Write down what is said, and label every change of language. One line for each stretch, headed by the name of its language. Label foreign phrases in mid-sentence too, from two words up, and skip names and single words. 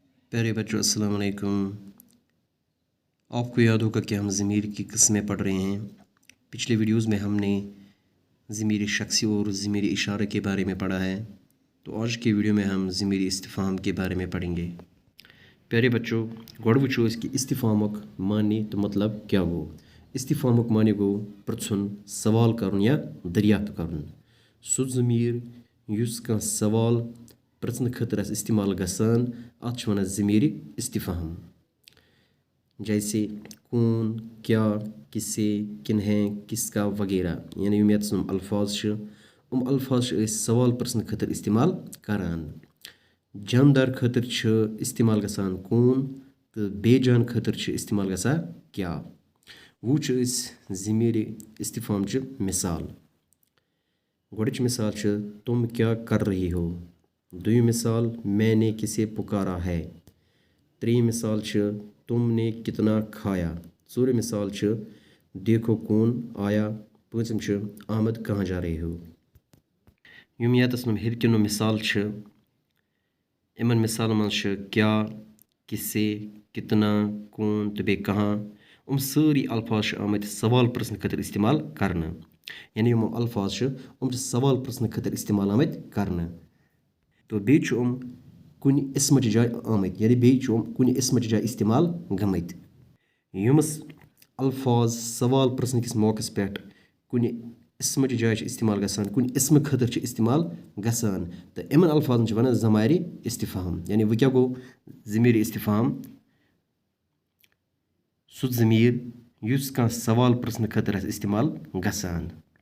Hindi: प्यारे बच्चों अस्सलाम वालेकुम। आपको याद होगा कि हम ज़मीर की किस्में पढ़ रहे हैं। पिछले वीडियोस में हमने ज़मीर शख्सी और ज़मीर इशारे के बारे में पढ़ा है। तो आज की वीडियो में हम ज़मीर इस्तिफ़हाम के बारे में पढ़ेंगे।
Kashmiri: प्यारे बच्चों गोड़ वुचो इसकी इस्तिफ़हामुक मानी तो मतलब क्या गो। इस्तिफ़हामुक मानी गो पृछुन, सवाल करन या दरियाफ्त करन। सु ज़मीर युस का सवाल प्रश्न खतर इस्तेमाल गसान अत वन ज़मीर इस्तिफ़हाम।
Hindi: जैसे कौन, क्या, किसे, किन्हें, किसका वगैरह।
Kashmiri: यानी यम अल्फाज अल्फाज सवाल प्रश्न खतर इस्तेमाल करान। जानदार खतर इस्तेमाल गसान कौन तो बेजान खतर इस्तेमाल गसान क्या। वो ज़मीर इस्तिफ़हाम मिसाल। गोड़च मिसाल
Hindi: तुम क्या कर रही हो।
Kashmiri: दुई मिसाल
Hindi: मैंने किसे पुकारा है।
Kashmiri: त्री मिसाल
Hindi: तुमने कितना खाया।
Kashmiri: चूर मिसाल
Hindi: देखो कौन आया।
Kashmiri: पाँचम आमद
Hindi: कहाँ जा रही हो।
Kashmiri: यम यतस हिरकिनो मिसाल इमन मिसाल मन क्या, किसे, कितना, कौन तो बे कहाँ। सारी अल्फाज आमद सवाल प्रश्न खतर इस्तेमाल करना। यानी यम अल्फाज सवाल प्रश्न खतर इस्तेमाल आमद करना। तो बेच कुन इसमच जाय आमद यानी बेच कुन इसमच जाय इस्तेमाल गमत। यमस अल्फाज सवाल प्रश्न किस मौकस पे कुन इसमच जाय इस्तेमाल गसान, कुन इसम खतर इस्तेमाल गसान। तो इमन अल्फाजन वन ज़माइर इस्तिफ़हाम। यानी वह क्या गो ज़मीर इस्तिफ़हाम सु ज़मीर युस का सवाल प्रश्न खतर इस्तेमाल गसान।